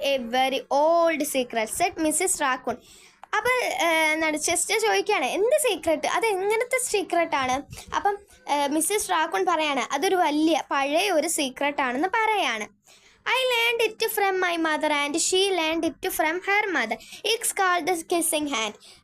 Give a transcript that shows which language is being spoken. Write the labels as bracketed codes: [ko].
[en] A very old secret, said Mrs. Raccoon. [ml] അപ്പോൾ Chester ചോദിക്കുകയാണ് എന്ത് സീക്രട്ട്, അത് എങ്ങനത്തെ സീക്രട്ടാണ്? അപ്പം മിസ്സസ് റാക്കൂൺ പറയാണ് അതൊരു വലിയ പഴയ ഒരു സീക്രട്ടാണെന്ന് പറയാണ്. [en] I learned it from my mother and she learned it from her mother. It's called the kissing hand.